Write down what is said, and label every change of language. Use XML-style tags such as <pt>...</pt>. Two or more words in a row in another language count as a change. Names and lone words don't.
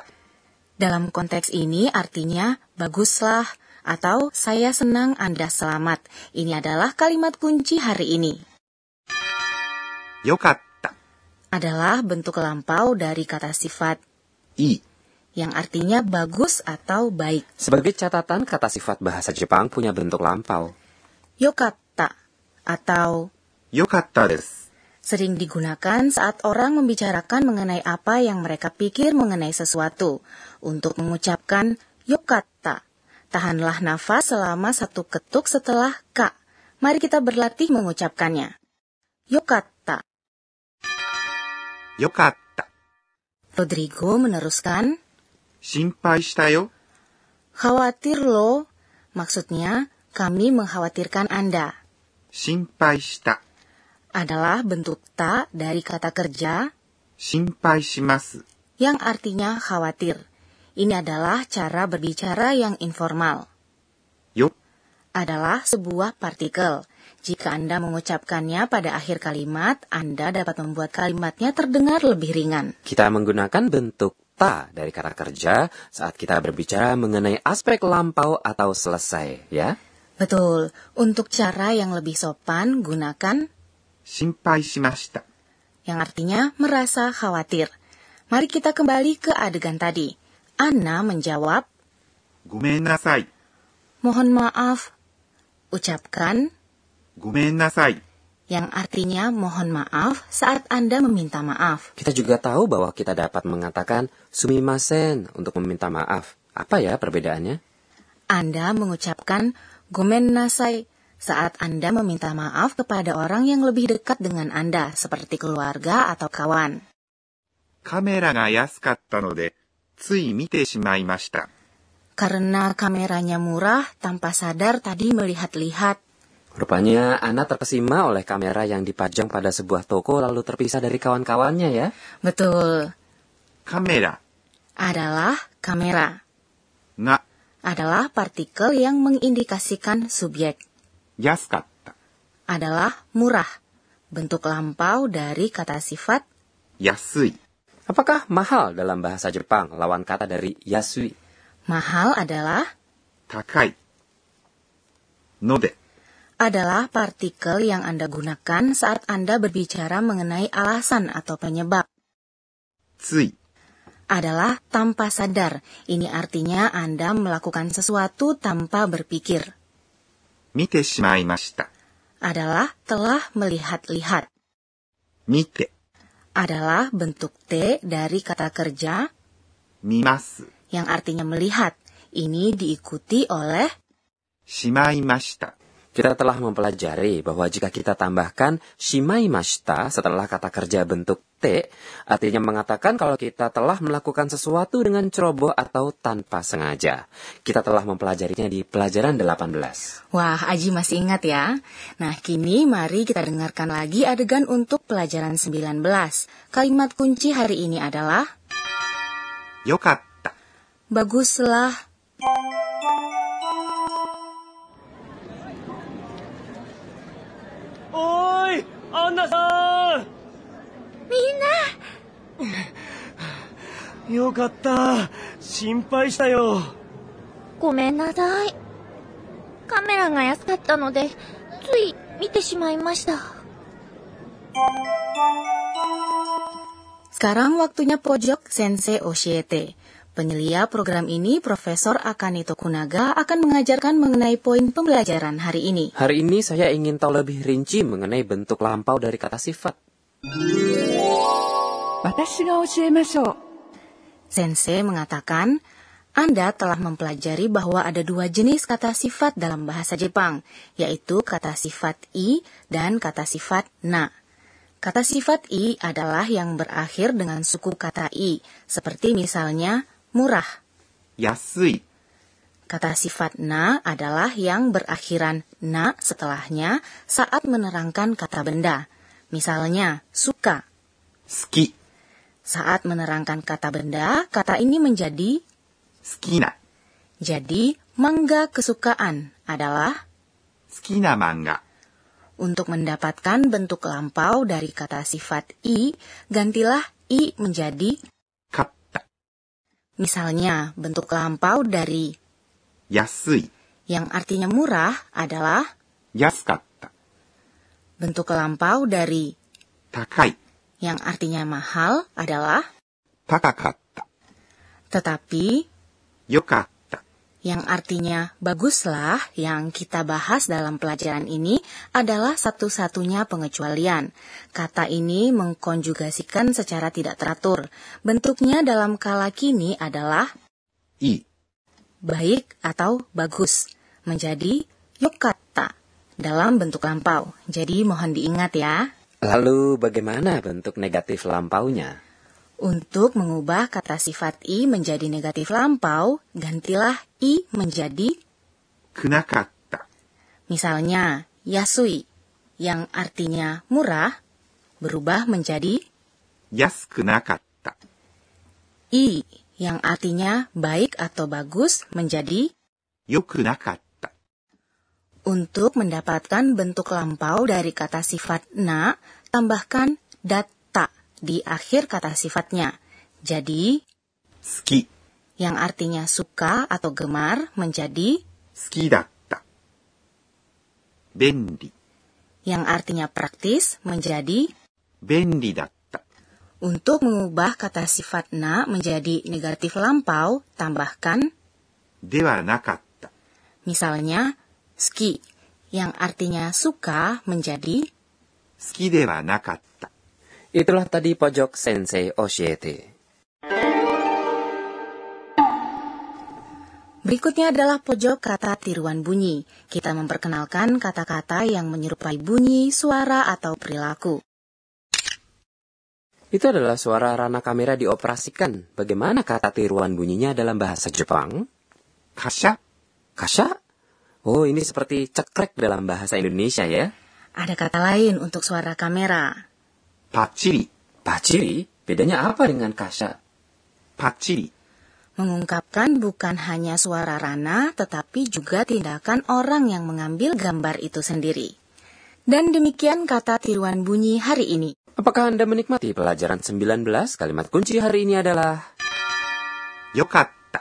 <id>dalam konteks ini artinya baguslah atau saya senang Anda selamat. Ini adalah kalimat kunci hari ini.</id> <ja>Yokatta.</ja> <id>Adalah bentuk lampau dari kata sifat I. yang artinya bagus atau baik. Sebagai catatan, kata sifat bahasa Jepang punya bentuk lampau. Yokatta atau</id> <ja>よかったです.</ja> <id>sering digunakan saat orang membicarakan mengenai apa yang mereka pikir mengenai sesuatu. Untuk mengucapkan yokatta, tahanlah nafas selama 1 ketuk setelah ka. Mari kita berlatih mengucapkannya.</id> <ja>Yokatta. Yokatta.</ja> <id>Rodrigo meneruskan,</id> <ja>心配したよ。</ja> <id>khawatir loh. Maksudnya, kami mengkhawatirkan Anda.</id> <ja>心配した。</ja> <id>Adalah bentuk ta dari kata kerja</id> <ja>心配します。</ja> <id>yang artinya khawatir. Ini adalah cara berbicara yang informal.</id> <ja>よ。</ja> <id>Adalah sebuah partikel. Jika Anda mengucapkannya pada akhir kalimat, Anda dapat membuat kalimatnya terdengar lebih ringan. Kita menggunakan bentuk ta dari kata kerja saat kita berbicara mengenai aspek lampau atau selesai, ya? Betul. Untuk cara yang lebih sopan, gunakan</id> <ja>心配しました。</ja> <id>yang artinya merasa khawatir. Mari kita kembali ke adegan tadi. Anna menjawab,</id> <ja>ごめんなさい。</ja> <id>mohon maaf. Ucapkan</id> <ja>ごめんなさい。</ja> <id>yang artinya mohon maaf saat Anda meminta maaf. Kita juga tahu bahwa kita dapat mengatakan sumimasen untuk meminta maaf. Apa ya perbedaannya? Anda mengucapkan</id> <ja>ごめんなさい</ja> <id>saat Anda meminta maaf kepada orang yang lebih dekat dengan Anda, seperti keluarga atau kawan.</id> <ja>カメラが安かったので、つい見てしまいました。</ja> <id>Karena kameranya murah, tanpa sadar tadi melihat-lihat. Rupanya Anna terkesima oleh kamera yang dipajang pada sebuah toko lalu terpisah dari kawan-kawannya, ya? Betul.</id> <ja>カメラ</ja> <id>Adalah kamera.</id> <ja>が</ja> <id>Adalah partikel yang mengindikasikan subjek.</id> <ja>安かった。</ja> <id>Adalah murah. Bentuk lampau dari kata sifat.</id> <ja>安い。</ja> <id>Apakah mahal dalam bahasa Jepang lawan kata dari yasui? Mahal adalah</id> <ja>高い。ので</ja> <id>adalah partikel yang Anda gunakan saat Anda berbicara mengenai alasan atau penyebab.</id> <ja>つい</ja> <id>Adalah tanpa sadar. Ini artinya Anda melakukan sesuatu tanpa berpikir.</id> <ja>見てしまいました。</ja> <id>Adalah telah melihat-lihat.</id> <ja>見て</ja> <id>Adalah bentuk T dari kata kerja</id> <ja>見ます。</ja> <id>yang artinya melihat. Ini diikuti oleh</id> <ja>しまいました。</ja> <id>Kita telah mempelajari bahwa jika kita tambahkan shimaimashita setelah kata kerja bentuk T, artinya mengatakan kalau kita telah melakukan sesuatu dengan ceroboh atau tanpa sengaja. Kita telah mempelajarinya di pelajaran 18. Wah, Aji masih ingat ya? Nah, kini mari kita dengarkan lagi adegan untuk pelajaran 19. Kalimat kunci hari ini adalah</id> <ja>よかった。</ja> <id>baguslah.</id> <ja>Oi, Anna-san! みんな、よかった。心配したよ。ごめんなさい。カメラが安かったので、つい見てしまいました。</ja> <id>Sekarang waktunya pojok Sensei Oshiete. Penyelia program ini, Profesor Akane Tokunaga, akan mengajarkan mengenai poin pembelajaran hari ini. Hari ini saya ingin tahu lebih rinci mengenai bentuk lampau dari kata sifat.</id> <ja>私が教えましょう。</ja> <id>Sensei mengatakan, Anda telah mempelajari bahwa ada dua jenis kata sifat dalam bahasa Jepang, yaitu kata sifat i dan kata sifat na. Kata sifat i adalah yang berakhir dengan suku kata i, seperti misalnya murah.</id> <ja>安い。</ja> <id>Kata sifat na adalah yang berakhiran na setelahnya saat menerangkan kata benda. Misalnya, suka.</id> <ja>好き。</ja> <id>Saat menerangkan kata benda, kata ini menjadi</id> <ja>好きな。</ja> <id>jadi manga kesukaan adalah</id> <ja>好きな漫画。</ja> <id>untuk mendapatkan bentuk lampau dari kata sifat i, gantilah i menjadi</id> <ja>買った。</ja> <id>misalnya bentuk lampau dari</id> <ja>安い。</ja> <id>yang artinya murah adalah</id> <ja>安かった。</ja> <id>bentuk lampau dari</id> <ja>高い。</ja> <id>yang artinya mahal adalah</id> <ja>高かった。</ja> <id>tetapi</id> <ja>よかった。</ja> <id>yang artinya baguslah yang kita bahas dalam pelajaran ini adalah satu-satunya pengecualian. Kata ini mengkonjugasikan secara tidak teratur. Bentuknya dalam kala kini adalah</id> <ja>いい。</ja> <id>baik atau bagus, menjadi yokatta dalam bentuk lampau. Jadi mohon diingat ya. Lalu bagaimana bentuk negatif lampaunya? Untuk mengubah kata sifat i menjadi negatif lampau, gantilah i menjadi</id> <ja>くなかった。</ja> <id>misalnya yasui yang artinya murah berubah menjadi</id> <ja>安くなかった。</ja> <id>i yang artinya baik atau bagus menjadi</id> <ja>よくなかった。</ja> <id>untuk mendapatkan bentuk lampau dari kata sifat na, tambahkan datta di akhir kata sifatnya. Jadi</id> <ja>好き。</ja> <id>yang artinya suka atau gemar menjadi</id> <ja>好きだった。便利。</ja> <id>yang artinya praktis menjadi</id> <ja>便利だった。</ja> <id>untuk mengubah kata sifat na menjadi negatif lampau, tambahkan</id> <ja>ではなかった。</ja> <id>misalnya ski yang artinya suka menjadi</id> <ja>好きではなかった。</ja> <id>Itulah tadi pojok Sensei Oshiete. Berikutnya adalah pojok kata tiruan bunyi. Kita memperkenalkan kata-kata yang menyerupai bunyi, suara, atau perilaku. Itu adalah suara rana kamera dioperasikan. Bagaimana kata tiruan bunyinya dalam bahasa Jepang?</id> <ja>カシャ。 Kasha?</ja> <id>Oh, ini seperti cekrek dalam bahasa Indonesia ya. Ada kata lain untuk suara kamera.</id> <ja>パチリ。</ja> <id>Paciri? Bedanya apa dengan kasha?</id> <ja>パチリ。</ja> <id>Mengungkapkan bukan hanya suara rana, tetapi juga tindakan orang yang mengambil gambar itu sendiri. Dan demikian kata tiruan bunyi hari ini. Apakah Anda menikmati pelajaran 19? Kalimat kunci hari ini adalah</id> <ja>よかった。</ja>